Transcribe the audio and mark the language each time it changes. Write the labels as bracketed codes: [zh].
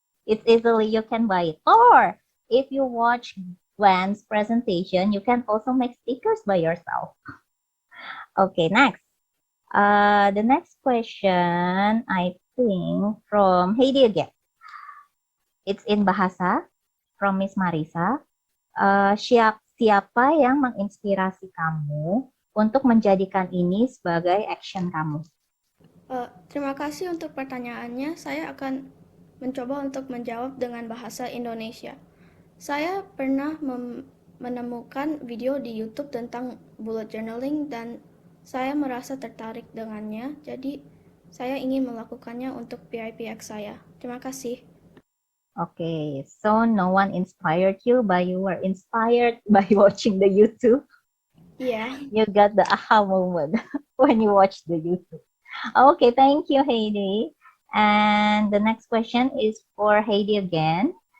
[en] It's easily you can buy it. Or if you watch Gwen's presentation, you can also make stickers by yourself. Okay, next. The next question, I think, from Heidi again. It's in Bahasa from Miss Marisa. [id] Siapa yang menginspirasi kamu untuk menjadikan ini sebagai action kamu? Terima kasih untuk pertanyaannya. Saya akan mencoba untuk menjawab dengan bahasa Indonesia. Saya pernah menemukan video di YouTube tentang bullet journaling dan saya merasa tertarik dengannya. Jadi, saya ingin melakukannya untuk PYPX saya. Terima kasih. [en] Okay, so no one inspired you, but you were inspired by watching the YouTube. [id] Iya. [en] You got the aha moment when you watch the YouTube. Okay, thank you, Heidi. And the next question is for Heidi again.